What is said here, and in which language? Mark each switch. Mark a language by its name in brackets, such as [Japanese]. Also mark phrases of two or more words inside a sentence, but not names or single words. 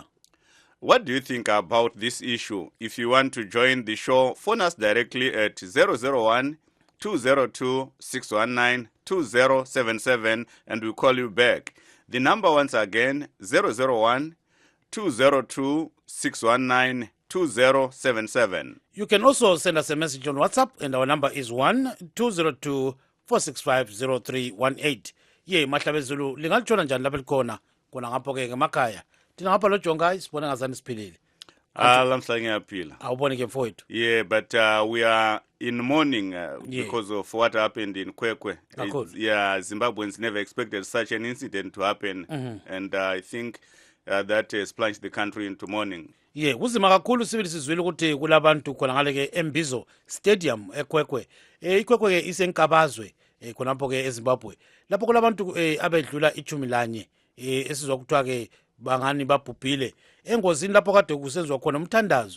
[English] What do you think about this issue? If you want to join the show, phone us directly at 001-202-619-2077 and we'll call you back. The number once again, 001-202-619-2077. You can also send us a message on WhatsApp and our number is 1-202-465-0318. [North Ndebele] Ye mahlabezulu lingatshona njani lapha likhona kona ngapho ke emakhaya. Tina ngapha lo Jonga isibona ngazani siphilile. Lamhla ngiyaphila. Awubone ke mfowethu. [English] Yeah, but we are in mourning because of what happened in Kwekwe. Yeah, Zimbabweans never expected such an incident to happen, and I think that has plunged the country into mourning. Yeah, [North Ndebele] kuzima kakhulu sibili sizwile ukuthi kulabantu khona ngale ke eMbizo Stadium eKwekwe. iKwekwe ke isenkabazwe khonapho ke eZimbabwe. Lapho kulabantu abedlula 11 esizwa kuthiwa ke bangani babhubhile engozini lapho kade kusenziwa khona umthandazo.